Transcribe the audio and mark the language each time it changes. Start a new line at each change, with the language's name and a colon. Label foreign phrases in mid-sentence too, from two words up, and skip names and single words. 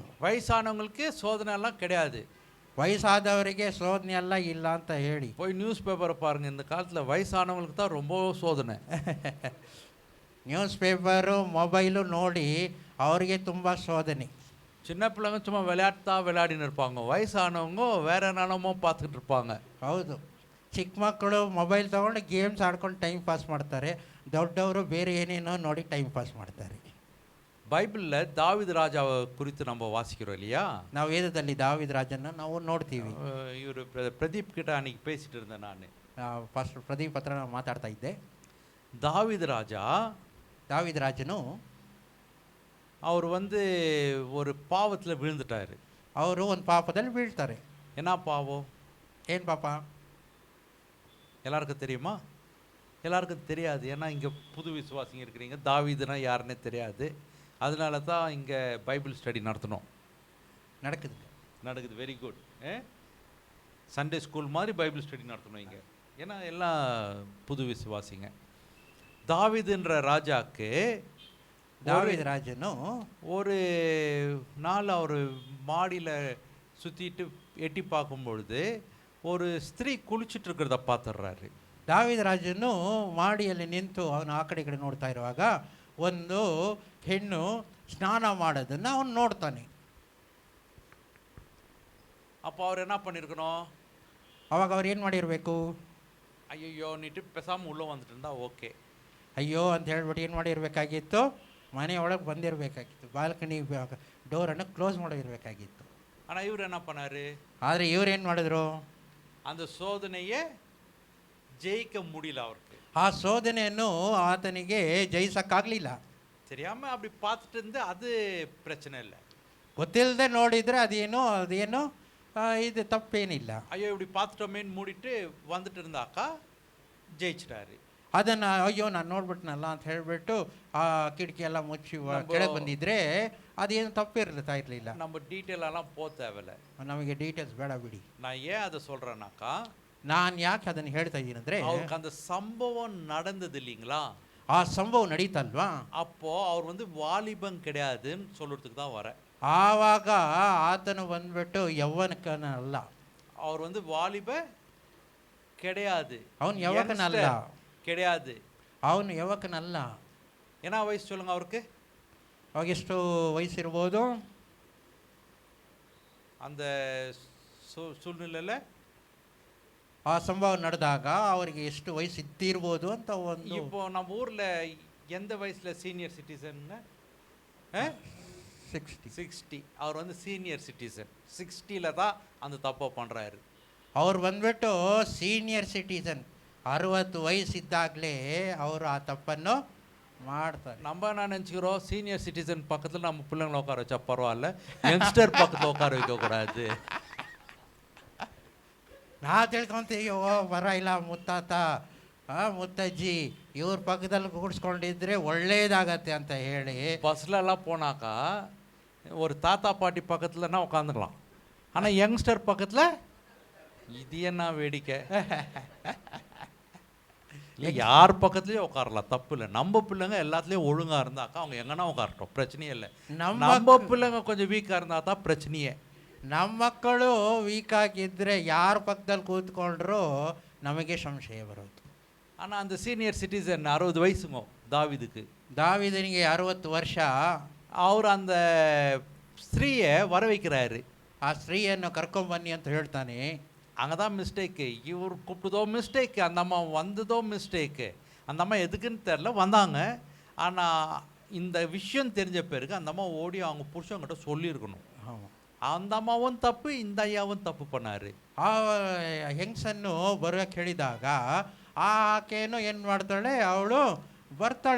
Tamil: வயசானவங்களுக்கு சோதனை எல்லாம் கிடையாது.
Kannada: ವಯಸ್ಸಾದವರಿಗೆ ಶೋಧನೆ ಎಲ್ಲ ಇಲ್ಲ ಅಂತ ಹೇಳಿ
Tamil: போய்
English: news paper
Tamil: பாருங்கள். இந்த காலத்தில் வயசானவங்களுக்கு தான் ரொம்ப சோதனை.
English: news paper
Kannada: ಮೊಬೈಲು ನೋಡಿ ಅವರಿಗೆ ತುಂಬ ಶೋಧನೆ.
Tamil: சின்ன பிள்ளைங்க சும்மா விளையாடின்னு இருப்பாங்க, வயசானவங்க வேற என்னமோ பார்த்துக்கிட்டு இருப்பாங்க.
Kannada: ಹೌದು, ಚಿಕ್ಕ ಮಕ್ಕಳು ಮೊಬೈಲ್ ತೊಗೊಂಡು ಗೇಮ್ಸ್ ಆಡ್ಕೊಂಡು
English: time pass
Kannada: ಮಾಡ್ತಾರೆ, ದೊಡ್ಡವರು ಬೇರೆ ಏನೇನೋ ನೋಡಿ
English: time pass
Kannada: ಮಾಡ್ತಾರೆ.
Tamil: பைபிளில் தாவீது ராஜாவை குறித்து நம்ம வாசிக்கிறோம் இல்லையா?
Kannada: ನಾವು ವೇದದಲ್ಲಿ ದಾವೀದ ರಾಜನ ನಾವು ನೋಡ್ತೀವಿ.
Tamil: இவர் பிரதீப் கிட்ட அன்னைக்கு பேசிட்டு இருந்தேன். நான்
Kannada: ಫಸ್ಟ್ ಪ್ರದೀಪ್ ಹತ್ರ ನಾನು ಮಾತಾಡ್ತಾ ಇದ್ದೆ.
Tamil: தாவீது ರಾಜನು அவர் ஒரு பாவத்தில் விழுந்துட்டாரு.
Kannada: ಅವರು ಒಂದು ಪಾಪದಲ್ಲಿ ಬೀಳ್ತಾರೆ.
Tamil: என்ன பாவம்?
Kannada: ಏನು ಪಾಪ?
Tamil: எல்லாருக்கும் தெரியுமா? எல்லாருக்கும் தெரியாது, ஏன்னா இங்கே புது விசுவாசிங்க இருக்கிறீங்க. தாவீதுனா யாருன்னே தெரியாது. அதனால தான் இங்கே
English: Bible study
Tamil: நடத்தணும். நடக்குது.
English: very good. Sunday school
Tamil: மாதிரி
English: Bible study
Tamil: நடத்தணும் இங்கே, ஏன்னா எல்லாம் புது விசுவாசிங்க. தாவீதுன்ற ராஜாக்கு தாவீது ராஜனு ஒரு நாள் அவர் மாடியில் சுற்றிட்டு எட்டி பார்க்கும்பொழுது ஒரு ஸ்திரீ குளிச்சுட்டு இருக்கிறத பார்த்துடுறாரு.
Kannada: ದಾವೀದ ರಾಜನು ಮಾಡಿಯಲ್ಲಿ ನಿಂತು ಅವನು ಆ ಕಡೆ ಈ ಕಡೆ ನೋಡ್ತಾ ಇರುವಾಗ ಒಂದು ಹೆಣ್ಣು ಸ್ನಾನ ಮಾಡೋದನ್ನು ಅವನು ನೋಡ್ತಾನೆ.
Tamil: அப்போ அவர் என்ன பண்ணியிருக்கணும்?
Kannada: ಅವಾಗ ಅವ್ರು ಏನು ಮಾಡಿರಬೇಕು?
Tamil: ஐயோ நீட்டு பேசாமல் உள்ளே வந்துட்டு இருந்தா ஓகே.
Kannada: ಅಯ್ಯೋ ಅಂತ ಹೇಳ್ಬಿಟ್ಟು ಏನು ಮಾಡಿರಬೇಕಾಗಿತ್ತು? ಮನೆಯೊಳಗೆ ಬಂದಿರಬೇಕಾಗಿತ್ತು, ಬಾಲ್ಕನಿ ಡೋರನ್ನು ಕ್ಲೋಸ್ ಮಾಡಿರಬೇಕಾಗಿತ್ತು.
Tamil: ஆனால் இவர் என்ன பண்ணார்?
Kannada: ಆದರೆ ಇವ್ರು ಏನು ಮಾಡಿದ್ರು?
Tamil: அந்த சோதனையை ஜெயிக்க முடியல அவருக்கு.
Kannada: ಆ ಸೋದನೆಯನ್ನು ಆತನಿಗೆ ಜಯಿಸಕ್ಕಾಗಲಿಲ್ಲ.
Tamil: தெரியாம அப்படி பார்த்துட்டு இருந்து அது பிரச்சனை இல்லை.
Kannada: ಗೊತ್ತಿಲ್ಲದೆ ನೋಡಿದರೆ ಅದೇನು ಇದು ತಪ್ಪೇನಿಲ್ಲ.
Tamil: ஐயோ இப்படி பார்த்துட்டோமேன்னு மூடிட்டு வந்துட்டு இருந்தாக்கா ஜெயிச்சிட்டாரு.
Kannada: ಅದನ್ನು ಅಯ್ಯೋ ನಾನು ನೋಡ್ಬಿಟ್ನಲ್ಲ ಅಂತ ಹೇಳಿಬಿಟ್ಟು ಆ ಕಿಟಕಿ ಎಲ್ಲ ಮುಚ್ಚಿ ಕೆಳಗೆ ಬಂದಿದ್ರೆ ಅದೇನು ತಪ್ಪಿರ್ತಾ ಇರಲಿಲ್ಲ.
Tamil: நம்ம டீட்டெயில் எல்லாம் போக தேவையில்ல.
Kannada: ನಮಗೆ ಡೀಟೇಲ್ಸ್ ಬೇಡ ಬಿಡಿ.
Tamil: நான் ஏன் அதை சொல்றேன்னாக்கா,
Kannada: ನಾನು ಯಾಕೆ ಅದನ್ನು ಹೇಳ್ತಾ ಇದ್ದೀನಿ ಅಂದರೆ,
Tamil: அவருக்கு அந்த சம்பவம் நடந்தது இல்லைங்களா,
Kannada: ಆ ಸಂಭವ ನಡೀತಲ್ವಾ,
Tamil: அப்போ அவர் வந்து வாலிபம் கிடையாதுன்னு சொல்றதுக்கு தான் வரேன்.
Kannada: ಆವಾಗ ಆತನು ಬಂದ್ಬಿಟ್ಟು ಯೌವನಕನಲ್ಲ,
Tamil: அவர் வந்து வாலிப கிடையாது,
Kannada: ಅವನು ಯವಕನಲ್ಲ,
Tamil: கிடையாது.
Kannada: ಅವನು ಯವಕನಲ್ಲ.
Tamil: என்ன வயசு சொல்லுங்க அவருக்கு?
Kannada: ಅವಾಗೆಷ್ಟು ವಯಸ್ಸಿರ್ಬೋದು?
Tamil: அந்த சூழ்நிலையில்
Kannada: ಆ ಸಂಭವ ನಡೆದಾಗ ಅವರಿಗೆ ಎಷ್ಟು ವಯಸ್ಸು ಇದ್ದಿರ್ಬೋದು ಅಂತ ಒಂದು.
Tamil: இப்போ நம்ம ஊரில் எந்த வயசில்
English: senior citizen?
Tamil: 60. அவர் வந்து
English: senior citizen.
Tamil: 60ல் தான் அந்த தப்பை பண்ணுறாரு.
Kannada: ಅವ್ರು ಬಂದ್ಬಿಟ್ಟು
English: senior citizen,
Kannada: 60 ವಯಸ್ಸಿದ್ದಾಗಲೇ ಅವರು ಆ ತಪ್ಪನ್ನು ಮಾಡ್ತಾರೆ.
Tamil: நம்ம என்ன நினச்சிக்கிறோம்,
English: senior citizen
Tamil: பக்கத்தில் நம்ம பிள்ளைங்களை உட்கார வச்சா பரவாயில்ல, யங்ஸ்டர் பக்கத்தில் உட்கார வைக்கக்கூடாது.
Kannada: ನಾ ತಿಳ್ಕೊಂತೀವಿ, ಪರವಾಗಿಲ್ಲ ಮುತ್ತಾತ ಮುತ್ತಜ್ಜಿ ಇವ್ರ ಪಕ್ಕದಲ್ಲಿ ಕೂಡಿಸ್ಕೊಂಡಿದ್ರೆ ಒಳ್ಳೇದಾಗತ್ತೆ ಅಂತ ಹೇಳಿ
Tamil: பஸ்லலாம் போனாக்கா ஒரு தாத்தா பாட்டி பக்கத்துலன்னா உட்காந்துக்கலாம், ஆனால் யங்ஸ்டர் பக்கத்தில் இது என்ன வேடிக்கை. இல்லை, யார் பக்கத்துலேயும் உட்காரலாம், தப்பு இல்லை. நம்ம பிள்ளைங்க எல்லாத்துலேயும் ஒழுங்காக இருந்தாக்கா அவங்க எங்கன்னா உட்காரட்டும், பிரச்சனையே இல்லை. நம்ம பிள்ளைங்க கொஞ்சம் வீக்காக இருந்தால் தான் பிரச்சனையே.
Kannada: ನಮ್ಮ ಮಕ್ಕಳು ವೀಕ್ ಆಗಿದ್ದರೆ ಯಾರ ಪಕ್ಕದಲ್ಲಿ ಕೂತ್ಕೊಂಡ್ರೂ ನಮಗೆ ಸಂಶಯ ಬರೋದು.
Tamil: ஆனால் அந்த
English: senior citizen
Tamil: 60 வயசுங்க தாவீதுக்கு.
Kannada: ದಾವೀದನಿಗೆ 60 ವರ್ಷ.
Tamil: அவர் அந்த ஸ்திரீயை வர வைக்கிறாரு.
Kannada: ಆ ಸ್ತ್ರೀಯನ್ನು ಕರ್ಕೊಂಬನ್ನಿ ಅಂತ ಹೇಳ್ತಾನೆ.
Tamil: அங்கே தான் மிஸ்டேக்கு. இவர் கூப்பிட்டதோ மிஸ்டேக்கு, அந்த அம்மா வந்ததோ மிஸ்டேக்கு. அந்த அம்மா எதுக்குன்னு தெரில, வந்தாங்க. ஆனால் இந்த விஷயம் தெரிஞ்ச பிறகு அந்த அம்மா ஓடி அவங்க புருஷங்கிட்ட சொல்லியிருக்கணும். அந்த அம்மாவும் ತಪ್ಪು, இந்த ஐயாவும் ತಪ್ಪು பண்ணாரு.
Kannada: ಆ ಹೆಂಗಸನ್ನು ಬರೋಕ್ಕೆ ಹೇಳಿದಾಗ ಆಕೆಯನ್ನು ಏನು ಮಾಡ್ತಾಳೆ, ಅವಳು ಬರ್ತಾಳೆ.